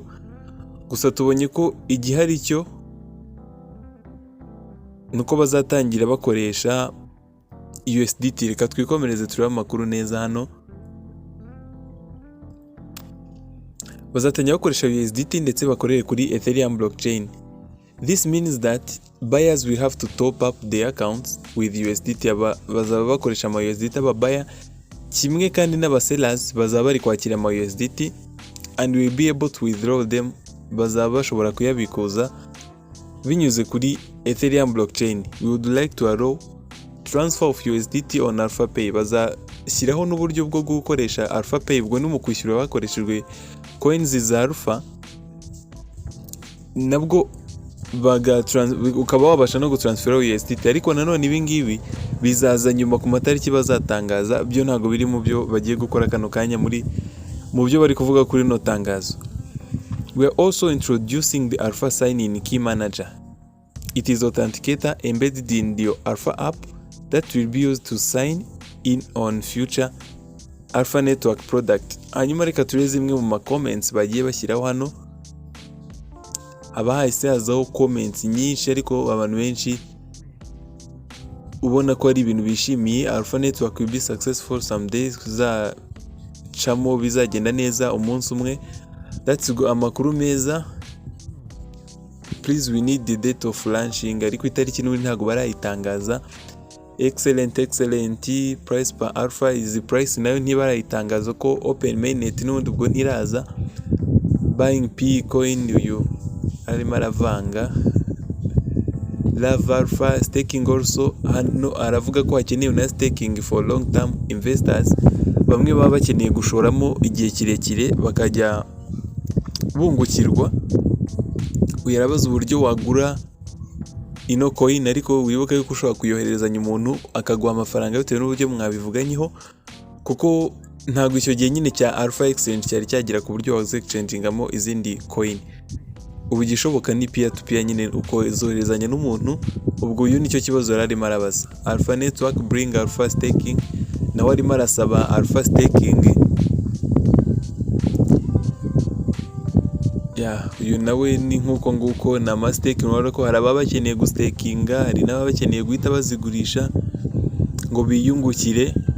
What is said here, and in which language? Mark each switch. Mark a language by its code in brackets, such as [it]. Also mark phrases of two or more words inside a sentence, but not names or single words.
[rw] Gusa tubonye ko igihari cyo nuko bazatangira bakoresha USDT. Reka twikomereze turebe amakuru neza hano. Bazatangira bakoresha USDT ndetse bakorere kuri Ethereum blockchain. [en] This means that buyers will have to top up their accounts with USDT. [rw] Bazaba bakoresha ama USDT ababaya kimwe kandi n'abasellers bazaba bari kwakira ama USDT [en] and will be able to withdraw them. [rw] Bazaba bashobora kuyabikuza binyuze kuri Ethereum blockchain. [en] We would like to allow transfer of USDT on AlphaPay. [rw] Bazashyiraho n'uburyo bwo gukoresha AlphaPay ubwo ni mu kwishyura bakoreshejwe coins za Alpha, nabwo ukaba wabasha no gutransfera USDT, ariko nanone ibi ngibi bizaza nyuma ku matariki bazatangaza, byo ntago biri mu byo bagiye gukora kano kanya mu byo bari kuvuga kuri no tangazo. [en] We are also introducing the Alpha sign-in key manager. It is authenticator embedded in the Alpha app that will be used to sign in on future Alpha network product. [rw] Hanyuma reka tureze imwe mu comments bagiye bashyiraho hano. Abahise hazaho comments nyinshi, ariko abantu benshi ubona ko ari ibintu bishimiye. [en] Alpha network will be successful some days, [rw] kuzacamo bizagenda neza umunsi umwe. That's amakuru meza. [en] Please we need the date of launching, [rw] ariko itariki n'ubu ntago barayitangaza. [en] Excellent price per Alpha is the price, [rw] nayo ntibarayitangaza ko [en] open mainnet [rw] n'ubundi ubwo ntiraza. [en] Buying P coin [rw] uyu arimo aravanga. [en] Love Alpha staking also, [rw] hano aravuga ko hakenewe na [en] staking for long term investors. [rw] Bamwe baba bakeneye gushoramo igihe kirekire bakajya bungukirwa. Uyarabaza uburyo wagura ino coin, ariko wibuke yuko ushobora kuyohererezanya umuntu akaguha amafaranga bitewe n'uburyo mwabivuganyeho, kuko ntabwo icyo gihe nyine cya Alpha exchange cyari cyagira ku buryo waze exchangingamo izindi coin. Ubu gishoboka ni [en] peer to peer [rw] nyine, uko zoherezanya n'umuntu. Ubwo uyu nicyo kibazo yararimo arabaza. [en] Alpha network bring Alpha staking, [rw] nawe arimo arasaba [en] Alpha staking. [rw] Uyu nawe ni nkuko nguko na mastake. Urabona ko hari ababa bakeneye gustakinga, hari n'ababa bakeneye guhita bazigurisha ngo biyungukire.